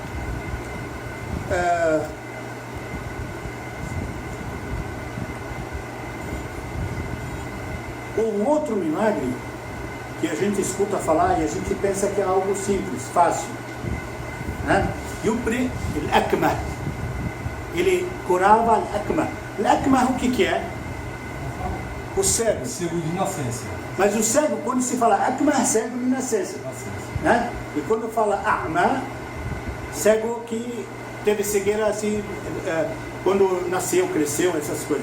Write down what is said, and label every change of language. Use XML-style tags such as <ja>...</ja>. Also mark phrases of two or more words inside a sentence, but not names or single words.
<pt>Um outro milagre que a gente escuta falar e a gente pensa que é algo simples, fácil. Né?</pt> <ar>يبرئ الأكمه.</ar> <pt>Ele curava al-Akmah. Al-Akmah o que é? O cego. Cego de nascença. Mas o cego, quando se fala Akmah, é cego de nascença. Né? E quando fala A'ma, cego que teve cegueira assim, quando nasceu, cresceu, essas coisas.</pt>